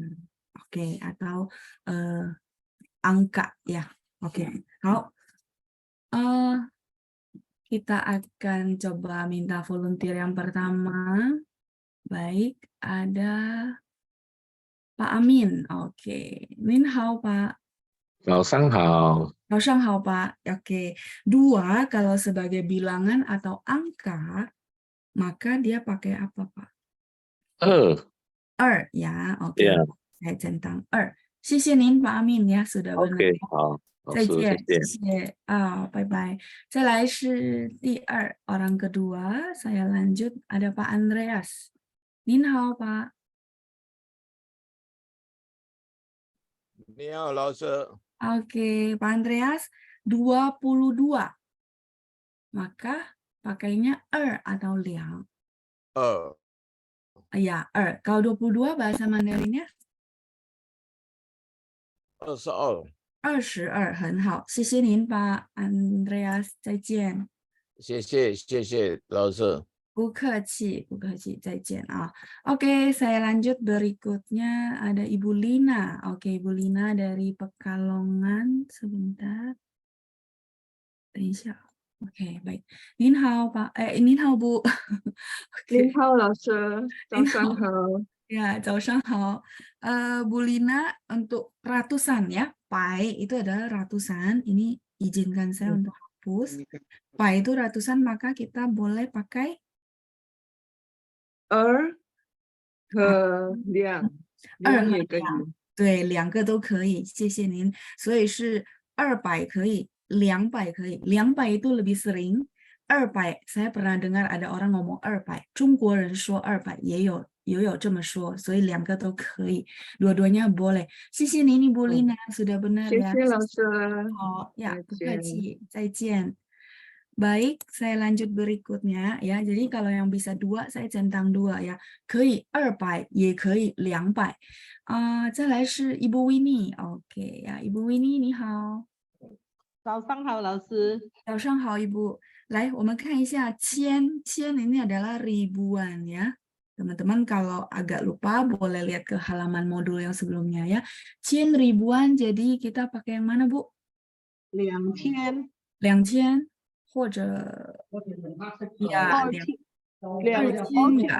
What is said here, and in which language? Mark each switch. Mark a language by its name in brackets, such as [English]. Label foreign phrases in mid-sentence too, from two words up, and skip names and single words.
[Indonesian] Oke, atau angka ya. Oke. Kita akan coba minta volunteer yang pertama. Baik, ada Pak Amin, oke. [Chinese] 您好, Pak. 早上好，早上好, [Indonesian] Pak. Oke. 2 kalau sebagai bilangan atau angka, maka dia pakai apa, Pak? 2 2 ya, oke. ，yeah， Saya centang 2. [Chinese] 谢谢您, [Indonesian] Pak Amin ya, sudah benar. [Chinese] ，OK，好，老师，谢再见，谢谢。谢. 拜拜. 再来是第2 [Indonesian] orang kedua, saya lanjut ada Pak Andreas. [Chinese] 您好, Pak. 你好，老师。 [Indonesian] Oke, Pak Andreas, 22. Maka pakainya atau liang. 2 Ya, Kalau 22 bahasa Mandarinnya? 22。 22, [Chinese] 很好。谢谢您, Pak Andreas. 再见。谢谢老师。不客气，不客气，再见啊. [Indonesian] Oke, saya lanjut berikutnya ada Ibu Lina. Oke, Ibu Lina dari Pekalongan. Sebentar. [Chinese] 等一下. [Indonesian] Oke, baik. [Chinese] 您好, Pak. 您好, Bu. 您 [Indonesian] Oke. [Chinese] 好，老师，早您上好。好。 Ya, 早上好. [Indonesian] Bu Lina untuk ratusan ya. Pai itu adalah ratusan. Ini izinkan saya untuk hapus. Pai itu ratusan, maka kita boleh pakai [Chinese] 2 和2，2也可以。对，2个都可以，谢谢您。所以是200可以，200可以， [Indonesian] 200 itu lebih sering. 200 saya pernah dengar ada orang ngomong 200， [Chinese] 中国人说200也有这么说，所以2个都可以 ， [Indonesian] dua-duanya boleh. [Chinese] 谢谢您 [Indonesian] ，Ibu Lina sudah benar [Chinese] 谢 [Indonesian] ya. [Chinese] 谢老师。好呀，不客再见。气，再见。 [Indonesian] Baik, saya lanjut berikutnya ya. Jadi kalau yang bisa 2, saya centang 2 ya. [Chinese] 可以200也可以200。再来是Ibu Winnie。OK 呀，Ibu Winnie 你好。早上好，老师。早上好，Ibu。来，我们看一下千 [Indonesian] ini adalah ribuan ya. Teman-teman kalau agak lupa boleh lihat ke halaman modul yang sebelumnya ya. 千 ribuan, jadi kita pakai yang mana, Bu? [Chinese] 2000。 [Indonesian] 2000 或者 ya 2000 nggak